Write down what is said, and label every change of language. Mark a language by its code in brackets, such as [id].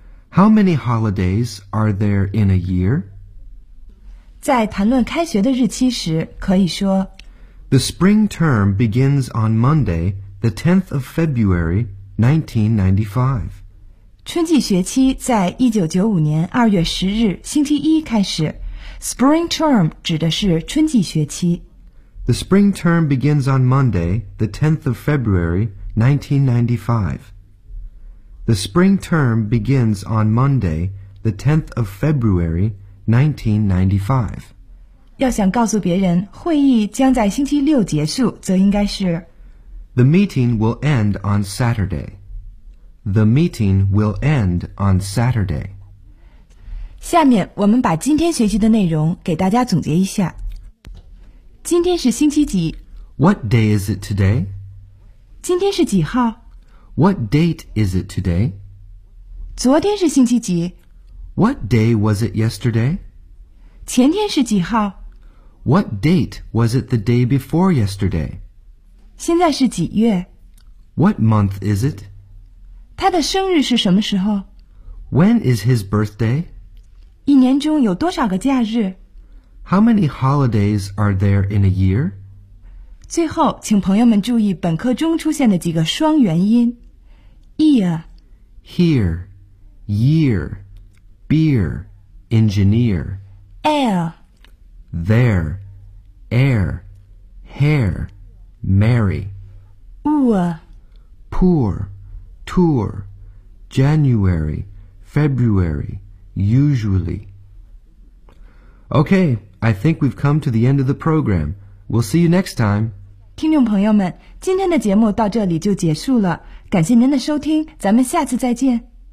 [en] How many holidays are there in a year? [zh] 在谈论开学的日期时，可以说 [en] ：The spring term begins on Monday, the 10th of February, 1995. [zh] 春季学期在1995年2月10日星期一开始。 Spring term 指的是春季学期。 [en] The spring term begins on Monday, the 10th of February, 1995. The spring term begins on Monday, the 10th of February, 1995. [zh] 要想告诉别人会议将在星期六结束，则应该是 [en] The meeting will end on Saturday. The meeting will end on Saturday. [zh] 下面我们把今天学习的内容给大家总结一下。今天是星期几 [en] ？What day is it today? [zh] 今天是几号 [en] ？What date is it today? [zh] 昨天是星期几 [en] ？What day was it yesterday? [zh] 前天是几号 [en] ？What date was it the day before yesterday? [zh] 现在是几月 [en] ？What month is it? [zh] 他的生日是什么时候 [en] ？When is his birthday? [zh] 一年中有多少个假日？ [en] How many holidays are there in a year? [zh] 最后，请朋友们注意本课中出现的几个双元音 ：ear、 [en] hear、year、beer、engineer、 air、 there、air、hair、marry、poor、tour、January、February、usually。 Okay. I think we've come to the end of the program. We'll see you next time. [zh] 听众朋友们，今天的节目到这里就结束了。感谢您的收听，咱们下次再见。